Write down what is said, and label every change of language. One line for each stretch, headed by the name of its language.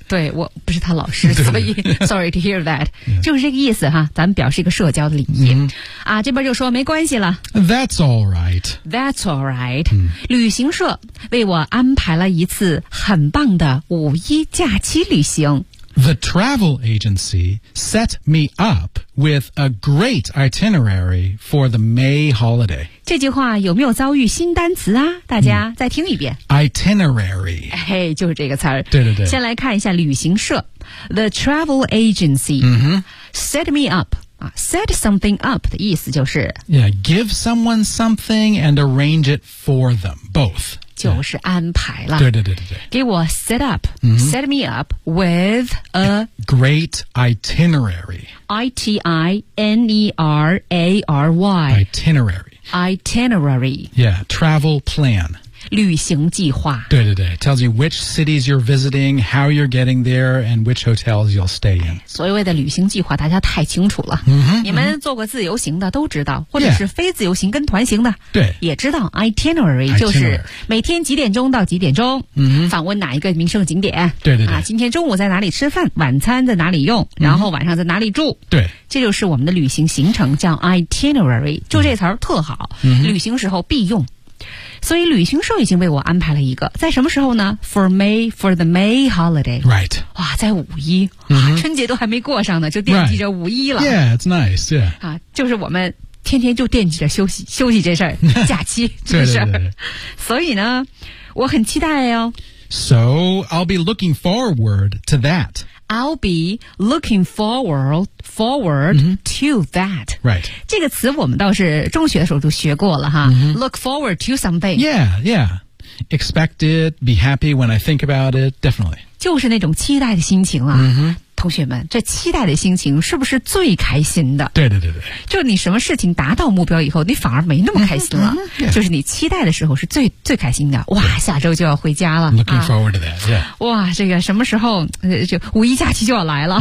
Chinese: 对我不是他老师所以
English: sorry to hear that.
Chinese: 就是这个意思哈咱们表示一个社交的礼仪、嗯。啊这边就说没关系了。
English: That's all right. That's all right.、
Chinese: 嗯、旅行社为我安排了一次很棒的五一假期旅行。
English: The travel agency set me up with a great itinerary for the May holiday.
Chinese: 这句话有没有遭遇新单词啊？大家再听一遍。
English: Itinerary.
Chinese: 嘿，就是这个词儿。对对对。先来看一下旅行社。
English: The travel agency、 mm-hmm. set me up. Set something up 的意思就是 Yeah, give someone something and arrange it for them, both.
Chinese: 就是安排了。对对对对对。给我 set up,、 mm-hmm.
English: set me up with a great itinerary. I-T-I-N-E-R-A-R-Y. Itinerary. Itinerary. Yeah, travel plan.
Chinese: 旅行计划。
English: 对对对 ，tells you which cities you're visiting, how you're getting there, and which hotels you'll stay in.
Chinese: 所谓的旅行计划，大家太清楚了。 Mm-hmm, 你们做过自由行的都知道，或者是非自由行跟团行的，对、yeah. ，也知道 itinerary 就是每天几点钟到几点钟，访问哪一个名胜景点。对对对。啊，今天中午在哪里吃饭，晚餐在哪里用，然后晚上在哪里住。 Mm-hmm. 对。这就是我们的旅行行程，叫 itinerary， 就这词儿特好、嗯，旅行时候必用。所以旅行社已经为我安排了一个，在什么时候呢 ？
English: For May for the May holiday， right？
Chinese: 哇，在五一、嗯、春节都还没过上呢，就惦记着五一了。
English: Right. Yeah， it's nice. Yeah，
Chinese: 啊，就是我们天天就惦记着休息这事儿，假期这事儿。所以呢，我很期待哦。
English: So I'll be looking forward to that. I'll be looking forward、mm-hmm. to that. Right.
Chinese: 这个词我们倒是中学的时候都学过了哈、 mm-hmm.
English: Look forward to something. Yeah, yeah. Expect it, be happy when I think about it, definitely.
Chinese: 就是那种期待的心情啊、 mm-hmm. 同学们，这期待的心情是不是最开心的？对对对对。就你什么事情达到目标以后，你反而没那么开心了。
English: Mm-hmm. Yeah.
Chinese: 就是你期待的时候是最开心的。哇，下周就要回家了。
English: Looking forward to that, yeah.
Chinese: 哇，这个什么时候，就五一假期就要来了。